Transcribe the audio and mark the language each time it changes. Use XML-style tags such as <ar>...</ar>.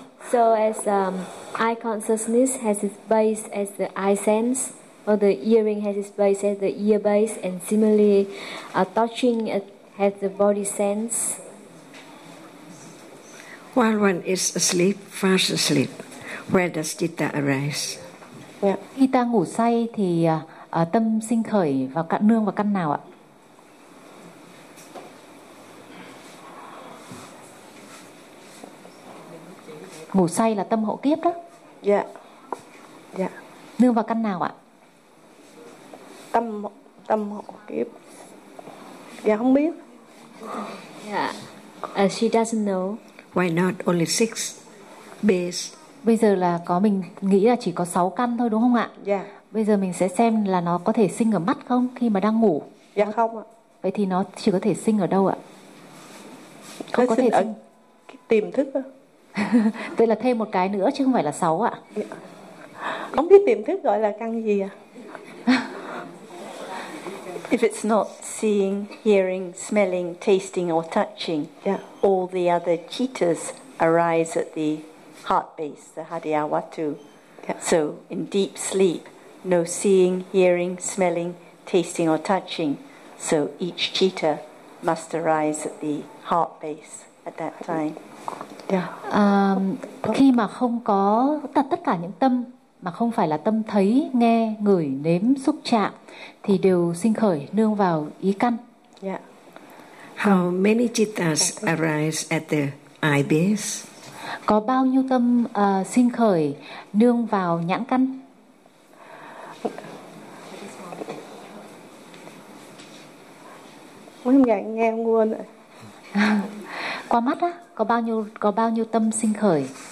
<en>So as eye consciousness has its base as the eye sense, or the hearing has its base as the ear base, and similarly, touching has the body sense. While one is asleep, fast asleep, where does citta arise? Yeah.</en> <vi>Khi ta ngủ say thì tâm sinh khởi vào căn nương vào căn nào ạ? Ngủ say là tâm hộ kiếp đó. Dạ. Dạ. Nương vào căn nào ạ? Tâm hộ kiếp. Dạ không biết.</vi> <en>Yeah. She doesn't know. Why not only six base?</en> <vi>Bây giờ là có mình nghĩ là chỉ có 6 căn thôi đúng không ạ?</vi> <en>Yeah.</en> <vi>Bây giờ mình sẽ xem là nó có thể sinh ở mắt không khi mà đang ngủ. Dạ không ạ. Vậy thì nó chỉ có thể sinh ở đâu ạ? Không có thể sinh tiềm thức ạ. Tức là thêm một cái nữa chứ không phải là 6 ạ. Không biết tiềm thức gọi là căn gì ạ?</vi> <en>If it's not seeing, hearing, smelling, tasting or touching, yeah, all the other cheetahs arise at the heart base, the hadiawatu. Yeah. So in deep sleep, no seeing, hearing, smelling, tasting or touching. So each cheetah must arise at the heart base at that time. Yeah.</en> <vi>Khi mà không có tất cả những tâm mà không phải là tâm thấy, nghe, ngửi, nếm, xúc chạm thì đều sinh khởi nương vào ý căn.</vi> <en>Yeah. How many cheetahs arise at the eye base?</en> <vi>Có bao nhiêu tâm sinh khởi nương vào nhãn căn? Mới nghe nguồn ạ. Qua mắt á, có bao nhiêu tâm sinh khởi?</vi>